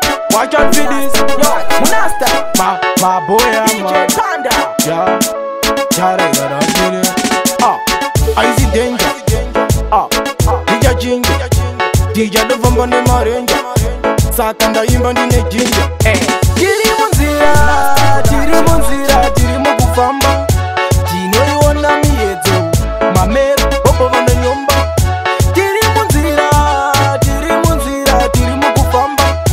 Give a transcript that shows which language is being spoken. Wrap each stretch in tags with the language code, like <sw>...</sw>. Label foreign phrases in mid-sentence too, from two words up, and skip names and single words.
<en>Watch out for this. Yo, Munasta. Ma-, my boy, I'm D J a Panda. Yeah. Yeah, they got a feeling. Ah, I see danger. Ah, D J Ginger.</en> <sn>D J Luvumba ni marenja. Saka ndaimba ndine ginger. Eh. Tiri munzira, tiri munzira, tiri mukufamba. Tinoiona miedzo. Mamero, bobo vanonyomba. Tiri munzira, tiri munzira, tiri mukufamba.</sn>